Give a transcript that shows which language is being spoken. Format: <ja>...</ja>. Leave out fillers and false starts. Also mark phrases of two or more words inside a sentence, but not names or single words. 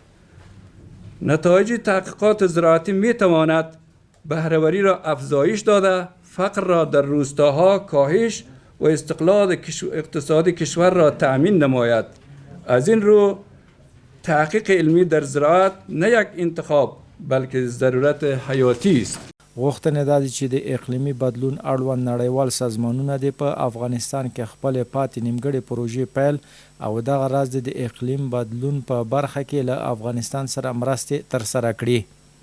<fa>نتایج تحقیقات زراعتی می تواند بهره‌وری را افزایش داده، فقر را در روستاها کاهش و استقلال اقتصادی کشور را تأمین نماید. از این رو تحقیق علمی در زراعت نه یک انتخاب بلکې ضرورت حیاتي است.</fa> <ps>غوښتنه دا ده چې د اقلیمي بدلون اړوند نړیوال سازمانونه د په افغانستان کې خپل پاتې نیمګړې پروژې پیل او دغه راز د اقلیم بدلون په برخه کې له افغانستان سره مرستې ترسره کړي.</ps>